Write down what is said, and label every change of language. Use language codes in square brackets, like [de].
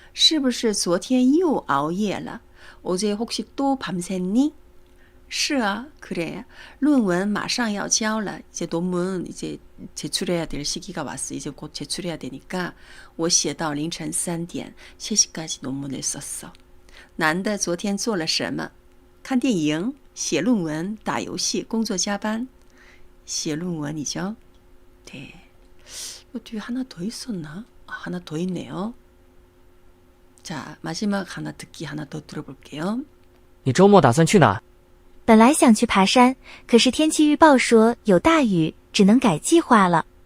[zh] 是不是昨天又熬夜了? [ko] 어제 혹시 또 밤샜니? [zh] 是啊, [ko] 그래. [zh] 论文马上要交了. [ko] 이제 논문 이제 제출해야 될 시기가 왔어. 이제 곧 제출해야 되니까 [zh] 我写到凌晨3点, [ko] 3시까지 논문을 썼어. [zh] 男的昨天做了什么? 看电影, 写论文, 打游戏, 工作加班. 写论文 [ko] 이죠. 네. 뒤에 하나 더 있었나? 하나 더 있네요. 자, 마지막 하나 듣기 하나 더 들어볼게요. [zh] 你周末打算去哪？本来想去爬山，可是天气预报说有大雨，只能改计划了。